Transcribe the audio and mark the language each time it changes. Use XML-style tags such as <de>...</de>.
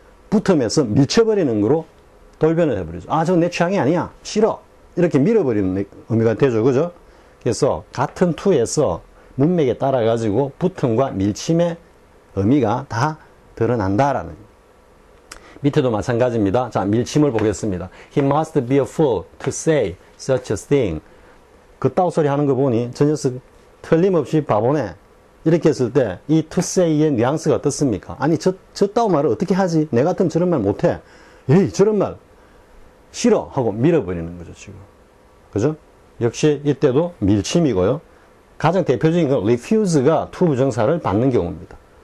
<ko>붙으면서 밀쳐버리는 거로 돌변을 해버리죠. 저건 내 취향이 아니야 싫어 이렇게 밀어버리는 의미가 되죠. 그죠? 그래서 같은 to에서 문맥에 따라 가지고 붙음과 밀침의 의미가 다 드러난다라는 밑에도 마찬가지입니다. 자, 밀침을 보겠습니다.</ko> <en>He must be a fool to say such a thing.</en> <ko>그따구 소리 하는 거 보니 저 녀석 틀림없이 바보네. 이렇게 했을 때 이 to say의 뉘앙스가 어떻습니까? 아니 저따구 말을 어떻게 하지? 내 같으면 저런 말 못해. 에이 저런 말 싫어 하고 밀어버리는 거죠 지금. 그죠? 역시 이때도 밀침이고요. 가장 대표적인 건 refuse가 투부정사를 받는 경우입니다.</ko>